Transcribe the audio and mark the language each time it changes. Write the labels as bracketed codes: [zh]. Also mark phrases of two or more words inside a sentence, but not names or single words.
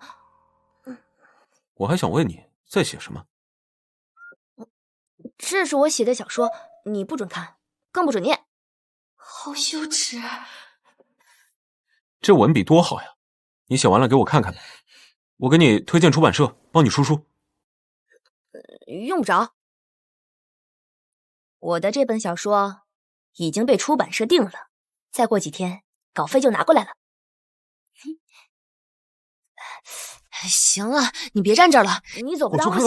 [zh] 我還想問你在寫什麼？這是我寫的小說，你不准看，更不准念。好羞恥！這文筆多好呀！你寫完了給我看看唄，我給你推薦出版社，幫你出書。用不着，我的這本小說已經被出版社訂了，再過幾天稿費就拿過來了。行了，你別站這兒了，你走不讓我寫書。